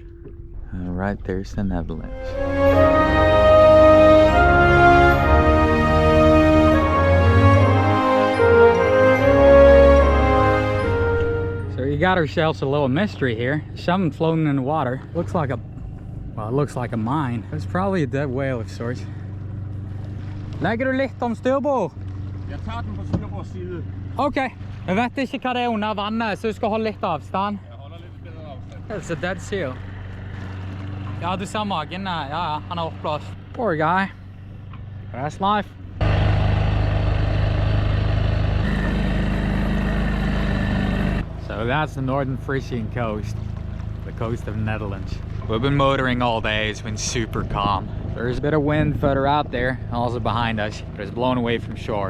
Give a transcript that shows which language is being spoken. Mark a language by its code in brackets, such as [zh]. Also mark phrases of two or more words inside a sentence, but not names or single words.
[en] Right there's the Netherlands. So we got ourselves a little mystery here. Something floating in the water. Looks like a, well, it looks like a mine. It's probably a dead whale of sorts. [no] Legger du litt om styrbord? Jeg tager den på styrbord side. Ok, jeg vet ikke hva det er under vannet, så du skal holde litt avstand. [en] It's a dead seal. [no] Ja, du ser magen. Ja, han er oppblåst. [en] Poor guy. That's life. So that's the northern Frisian coast. The coast of the Netherlands. We've been motoring all day. It's been super calm. There's a bit of wind further out there, also behind us, but it's blown away from shore.